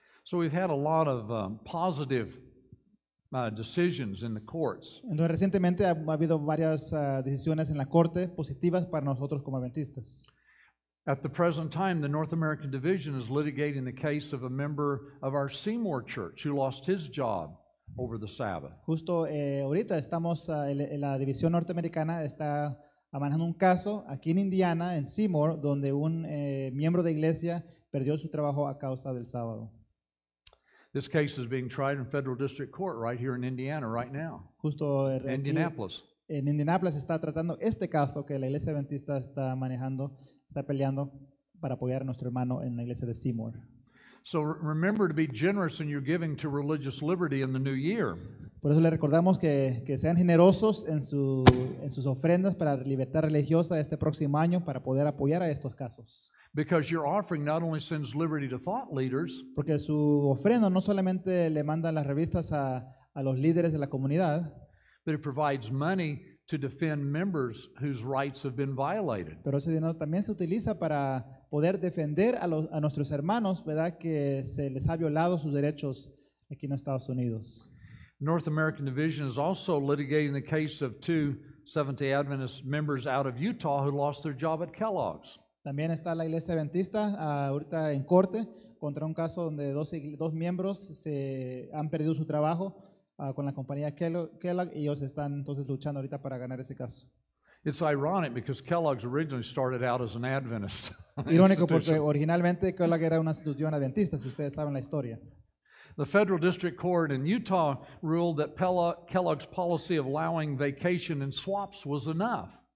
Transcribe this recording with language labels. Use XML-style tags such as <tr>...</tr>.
<en>So we've had a lot of positive decisions in the courts.</en> <es>Entonces recientemente ha habido varias decisiones en la corte positivas para nosotros como adventistas.</es> <en>At the present time, the North American Division is litigating the case of a member of our Seymour Church who lost his job over the Sabbath.</en> <es>Justo ahorita estamos, la división norteamericana está manejando un caso aquí en Indiana, en Seymour, donde un miembro de iglesia perdió su trabajo a causa del sábado.</es> <en>This case is being tried in federal district court right here in Indiana right now,</en> <es>Justo aquí</es> <en>Indianapolis.</en> <es>en Indianapolis está tratando este caso que la iglesia adventista está manejando, está peleando para apoyar a nuestro hermano en la iglesia de Seymour.</es> <en>So remember to be generous in your giving to religious liberty in the new year.</en> <es>Por eso le recordamos que sean generosos en sus ofrendas para libertad religiosa este próximo año para poder apoyar a estos casos.</es> <en>Because your offering not only sends liberty to thought leaders,</en> <es>Porque su ofrenda no solamente le manda las revistas a los líderes de la comunidad,</es> <en>but it provides money to defend members whose rights have been violated.</en> <es>pero ese dinero también se utiliza para poder defender a nuestros hermanos, ¿verdad? Que se les ha violado sus derechos aquí en Estados Unidos.</es> <en>North American Division is also litigating the case of two Seventh-day Adventist members out of Utah who lost their job at Kellogg's.</en> <es>También está la iglesia adventista ahorita en corte contra un caso donde dos miembros se han perdido su trabajo con la compañía Kellogg y ellos están entonces luchando ahorita para ganar ese caso.</es> <en>It's ironic because Kellogg's originally started out as an Adventist</en> <es>Irónico porque</es> <en>institution.</en> <es>originalmente Kellogg era una institución adventista, si ustedes saben la historia.</es> <en>The Federal District Court in Utah ruled that Kellogg's policy of allowing vacation and swaps was enough.</en>